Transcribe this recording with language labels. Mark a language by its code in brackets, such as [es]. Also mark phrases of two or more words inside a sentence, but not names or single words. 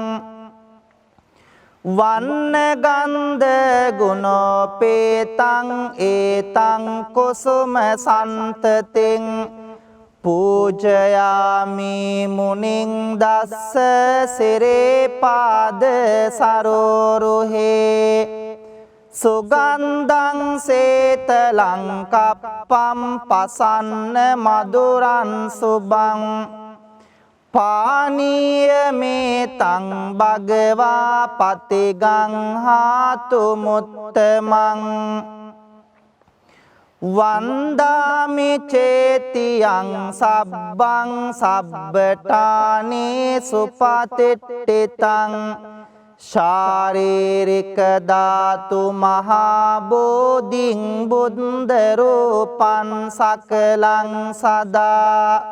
[pi] වන්න ගන්ධ ගුණෝපේතං ඒතං කුසුම සන්තතින් පූජයාමි මුනිං දස්ස සිරේ පාද සරෝරුහේ සුගන්ධං සේතලං කප්පම් පසන්න මధుරං සුබං පානීය මේතං භගවා පතිගං හාතු මුත්තමං වන්දාමි චේතියං සබ්බං සබ්බඨානේ සුපතිට්ඨිතං ශාරීරික ධාතු මහා බෝධිං බුද්ධ රූපං සකලං සදා